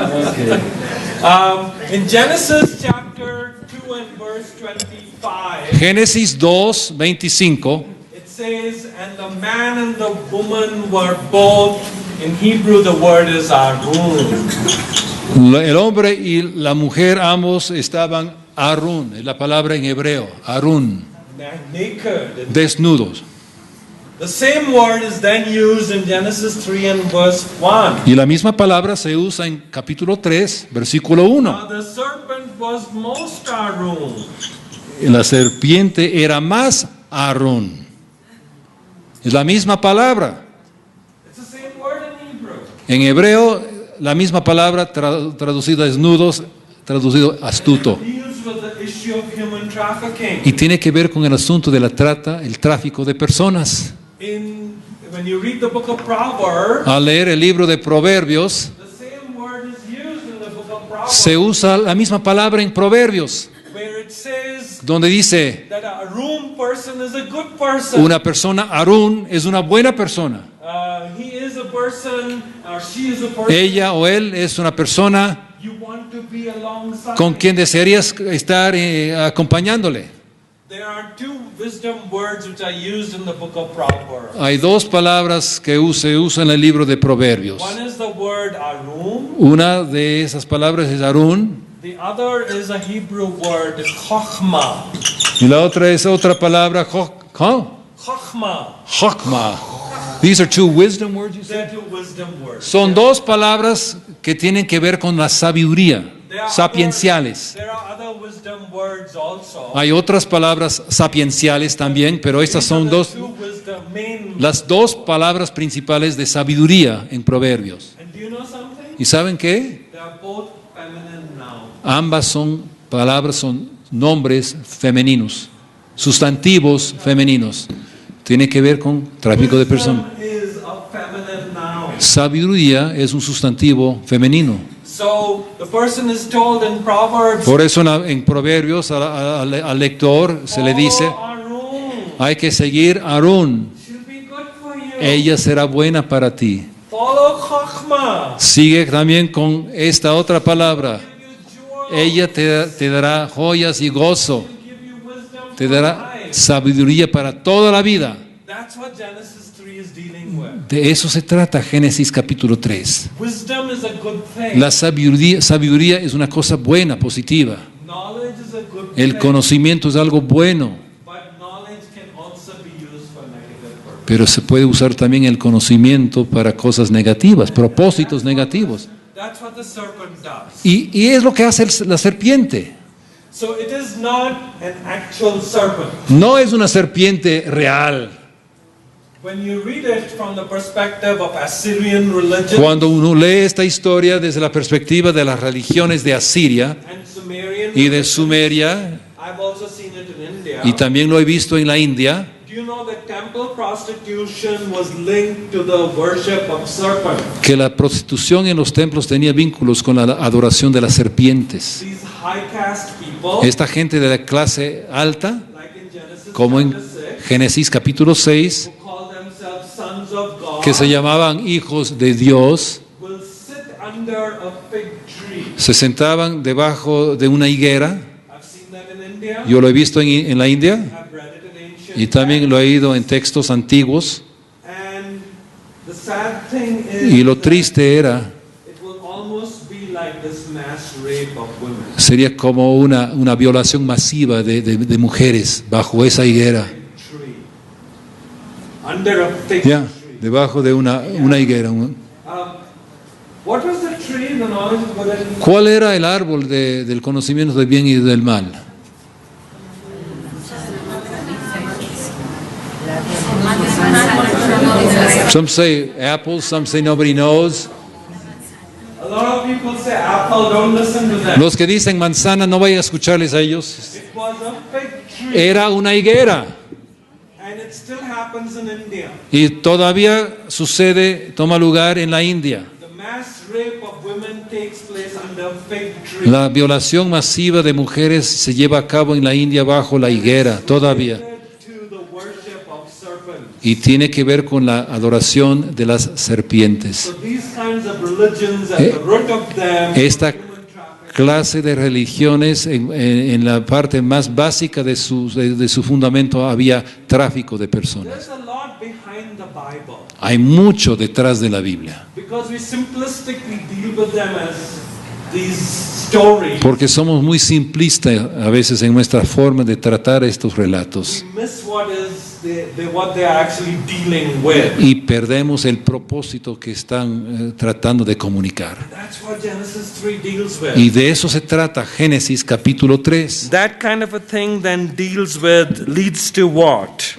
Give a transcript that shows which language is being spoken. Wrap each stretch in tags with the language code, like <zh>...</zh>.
<en>Okay. In Genesis chapter 2 and verse 25,</en> <es>Génesis 2:25.</es> <en>it says, and the man and the woman were both, in Hebrew the word is Arun.</en> <es>El hombre y la mujer ambos estaban Arun, es la palabra en hebreo, Arun,</es> <en>Naked.</en> <es>desnudos.</es> <en>The same word is then used in Genesis 3 and verse 1.</en> <es>Y la misma palabra se usa en capítulo 3, versículo 1.</es> <en>Now the serpent was most Arun.</en> <es>La serpiente era más Arun. Es la misma palabra.</es> <en>It's the same word in Hebrew.</en> <es>En hebreo, la misma palabra traducida desnudos, traducido astuto.</es> <en>Deals with the issue of human trafficking.</en> <es>Y tiene que ver con el asunto de la trata, el tráfico de personas.</es> <en>When you read the book of Proverbs,</en> <es>Al leer el libro de Proverbios,</es> <en>the same word is used in the book of Proverbs,</en> <es>se usa la misma palabra en Proverbios,</es> <en>where it says</en> <es>donde dice,</es> <en>that a Arun person is a good person.</en> <es>una persona Arun es una buena persona.</es> <en>He is a person, or she is a person</en> <es>Ella o él es una persona</es> <en>you want to be alongside.</en> <es>con quien desearías estar acompañándole.</es> <en>There are two wisdom words which are used in the book of Proverbs.</en> <es>Hay dos palabras que se usan en el libro de Proverbios.</es> <en>One is the word Arun.</en> <es>Una de esas palabras es Arun</es> <en>The other is a Hebrew word, Chochmah.</en> <es>y la otra es otra palabra, Chochmah. Chokmah.</es> <en>These are two wisdom words, you They're said? two wisdom words.</en> <es>Son dos palabras que tienen que ver con la sabiduría, sapienciales.</es> <en>There are other wisdom words also.</en> <es>Hay otras palabras sapienciales también, pero estas son las dos palabras principales de sabiduría en Proverbios.</es> <en>And do you know something?</en> <es>¿Y saben qué?</es> <en>They are both feminine nouns.</en> <es>Ambas son palabras, son nombres femeninos, sustantivos femeninos. Tiene que ver con tráfico de personas.</es> <en>Wisdom is a feminine noun.</en> <es>Sabiduría es un sustantivo femenino.</es> <en>So the person is told in Proverbs,</en> <es>Por eso en Proverbios al lector se le dice,</es> <en>"Follow Arun.</en> <es>hay que seguir a Arun.</es> <en>She'll be good for you.</en> <es>Ella será buena para ti.</es> <en>Follow Chochmah.</en> <es>Sigue también con esta otra palabra.</es> <en>Give you joy.</en> <es>Ella te dará joyas y gozo.</es> <en>Give you wisdom</en> <es>Te</es> <en>for</en> <es>dará</es> <en>life."</en> <es>sabiduría para toda la vida.</es> <en>That's what Genesis 3 is dealing with.</en> <es>De eso se trata Génesis capítulo 3.</es> <en>Wisdom is a good thing.</en> <es>La sabiduría es una cosa buena, positiva.</es> <en>Knowledge is a good</en> <es>El</es> <en>thing.</en> <es>conocimiento es algo bueno,</es> <en>But knowledge can also be used for negative purposes.</en> <es>pero se puede usar también el conocimiento para cosas negativas, propósitos negativos.</es> <en>That's what the serpent does.</en> <es>Y es lo que hace la serpiente.</es> <en>So it is not an actual serpent.</en> <es>No es una serpiente real.</es> <en>when you read it from the perspective of Assyrian religion</en> <es>Cuando uno lee esta historia desde la perspectiva de las religiones de Asiria</es> <en>and Sumerian</en> <es>y de</es> <en>religion,</en> <es>Sumeria,</es> <en>I've also seen it in India.</en> <es>y también lo he visto en la India,</es> <en>Do you know that temple prostitution was linked to the worship of serpent?</en> <es>que la prostitución en los templos tenía vínculos con la adoración de las serpientes.</es> <en>These high caste people,</en> <es>Esta gente de la clase alta,</es> <en>like in Genesis</en> <es>como en</es> <en>chapter 6,</en> <es>Génesis capítulo 6,</es> <en>who call themselves sons of God,</en> <es>que se llamaban hijos de Dios,</es> <en>will sit under a fig tree.</en> <es>se sentaban debajo de una higuera.</es> <en>I've seen that in India.</en> <es>Yo lo he visto en la India</es> <en>I've read it in ancient</en> <es>y también lo he oído en textos antiguos.</es> <en>And the sad thing is</en> <es>Y lo</es> <en>that</en> <es>triste era,</es> <en>it will almost be like this mass rape of women.</en> <es>sería como una violación masiva de mujeres bajo esa higuera.</es> <en>Tree. Under a fig</en> <es>Ya,</es> <en>tree.</en> <es>debajo de una higuera.</es> <en>What was the tree, the knowledge of good and evil?</en> <es>¿Cuál era el árbol del conocimiento del bien y del mal?</es> <en>Some say apples, some say nobody knows. A lot of people say apple, don't listen to them.</en> <es>Los que dicen manzana, no vaya a escucharles a ellos.</es> <en>It was a fig tree.</en> <es>Era una higuera.</es> <en>And it still happens in India.</en> <es>Y todavía sucede, toma lugar en la India.</es> <en>The mass rape of women takes place under a fig tree.</en> <es>La violación masiva de mujeres se lleva a cabo en la India bajo la higuera, todavía.</es> <en>To the worship of serpents.</en> <es>Y tiene que ver con la adoración de las serpientes.</es> <en>So these kinds of religions at the root of them,</en> <es>Esta</es> <en>human trafficking.</en> <es>clase de religiones, en la parte más básica de su fundamento había tráfico de personas.</es> <en>There's a lot behind the Bible</en> <es>Hay mucho detrás de la Biblia,</es> <en>because we simplistically deal with them as these stories.</en> <es>porque somos muy simplistas a veces en nuestra forma de tratar estos relatos</es> <en>We miss what they are actually dealing with.</en> <es>y perdemos el propósito que están tratando de comunicar.</es> <en>That's what Genesis 3 deals with.</en> <es>Y de eso se trata Génesis capítulo 3.</es> <en>That kind of a thing then leads to what?</en>